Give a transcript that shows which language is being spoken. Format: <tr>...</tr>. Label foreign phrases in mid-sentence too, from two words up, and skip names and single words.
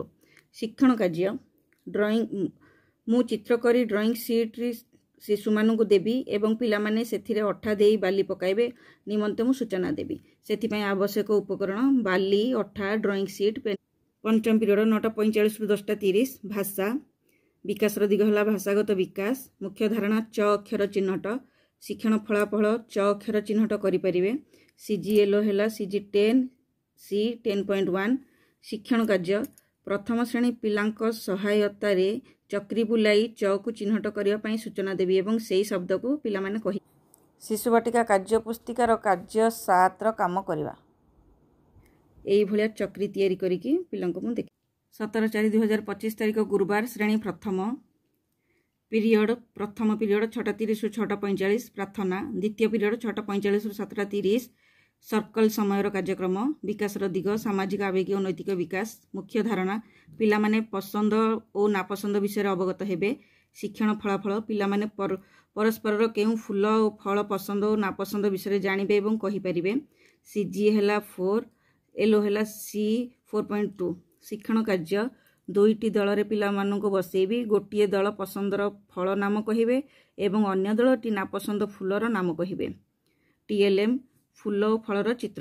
<or>ଶିକ୍ଷଣ କାର୍ଯ୍ୟ ଡ୍ରଇଂ ମୁଁ ଚିତ୍ର କରି</or> <en>drawing sheet</en> <or>ରେ ଶିଶୁ ମାନଙ୍କୁ ଦେବି ଏବଂ ପିଲା ମାନେ ସେଥିରେ ଅଠା ଦେଇ ବାଲି ପକାଇବେ ନିମନ୍ତେ ମୁଁ ସୂଚନା ଦେବି। ସେଥି ପାଇଁ ଆବଶ୍ୟକ ଉପକରଣ ବାଲି, ଅଠା,</or> <en>drawing sheet, pen.</en> <or>ପଞ୍ଚମ ପିରିୟଡ 9:45 ରୁ 10:30 ଭାଷା। ବିକାଶର ଦିଗ ହେଲା ଭାଷାଗତ ବିକାଶ। ମୁଖ୍ୟ ଧାରଣା ଚ ଅକ୍ଷର ଚିହ୍ନଟ। ଶିକ୍ଷଣ ଫଳାଫଳ ଚ ଅକ୍ଷର ଚିହ୍ନଟ କରି ପାରିବେ। ସିଜି ଏଲୋ ହେଲା ସିଜି 10 ସି 10.1 ଶିକ୍ଷଣ କାର୍ଯ୍ୟ ପ୍ରଥମ ଶ୍ରେଣୀ ପିଲାଙ୍କ ସହାୟତା ରେ ଚକ୍ରୀ ବୁଲାଇ ଚ କୁ ଚିହ୍ନଟ କରିବା ପାଇଁ ସୂଚନା ଦେବି ଏବଂ ସେହି ଶବ୍ଦ କୁ ପିଲା ମାନେ କହି। ଶିଶୁ ବାଟିକା କାର୍ଯ୍ୟ ପୁସ୍ତିକାର କାର୍ଯ୍ୟ 7 ର କାମ କରିବା। ଏହି ଭଳିଆ ଚକ୍ରୀ ତିଆରି କରିକି ପିଲାଙ୍କୁ ମୁଁ ଦେଖି। 17/4/2025 ତାରିଖ ଗୁରୁବାର। ଶ୍ରେଣୀ ପ୍ରଥମ ପିରିୟଡ ପ୍ରଥମ ପିରିୟଡ 6:30 ରୁ 6:45 ପ୍ରାର୍ଥନା। ଦ୍ୱିତୀୟ ପିରିୟଡ 6:45 ରୁ 7:30 ସର୍କଲ ସମୟ କାର୍ଯ୍ୟକ୍ରମ। ବିକାଶର ଦିଗ ସାମାଜିକ ଆବେଗିକ ଓ ନୈତିକ ବିକାଶ। ମୁଖ୍ୟ ଧାରଣା ପିଲା ମାନେ ପସନ୍ଦ ଓ ନାପସନ୍ଦ ବିଷୟ ଅବଗତ ହେବେ। ଶିକ୍ଷଣ ଫଳାଫଳ ପିଲା ମାନେ ପରସ୍ପର କେଉଁ ଫୁଲ ଓ ଫଳ ପସନ୍ଦ ଓ ନାପସନ୍ଦ ବିଷୟ ଜାଣିବେ ଏବଂ କହି ପାରିବେ। ସିଜି ହେଲା 4 ଏଲୋ ହେଲା ସି 4.2 ଶିକ୍ଷଣ କାର୍ଯ୍ୟ ଦୁଇଟି ଦଳ ରେ ପିଲା ମାନଙ୍କୁ ବସେଇବି। ଗୋଟିଏ ଦଳ ପସନ୍ଦର ଫଳ ନାମ କହିବେ ଏବଂ ଅନ୍ୟ ଦଳଟି ନାପସନ୍ଦ ଫୁଲର ନାମ କହିବେ। ଟିଏଲଏମ ଫୁଲ ଓ ଫଳର ଚିତ୍ର।</or>